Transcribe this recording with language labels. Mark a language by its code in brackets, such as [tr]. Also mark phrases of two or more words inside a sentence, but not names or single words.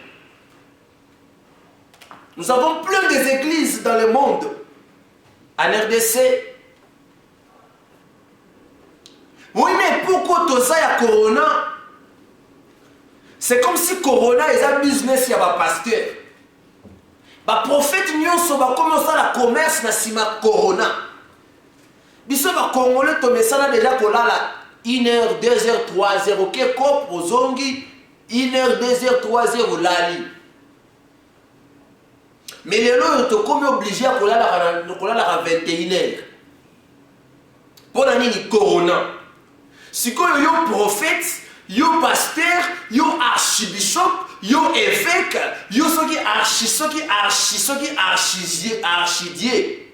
[fr] Nous avons plein d'églises dans le monde. En RDC. Oui, mais pourquoi tout ça y a Corona? C'est comme si Corona est un business, il y a un pasteur. Les prophètes [ln] nyonso ba [fr] commencer la commerce [ln] na sima [fr] Corona. [ln] Biso ba Congolais to mesana déjà kolala 1h, 2h, 3h, ok, kop ozongi 1h, 2h, 3h lali. [fr] Mais les lois sont comme obligés à kolala à 21h. Pour la nini Corona. Si quand yo prophète, yo pasteur, yo archibishop, yo évêque, yo soki archidier.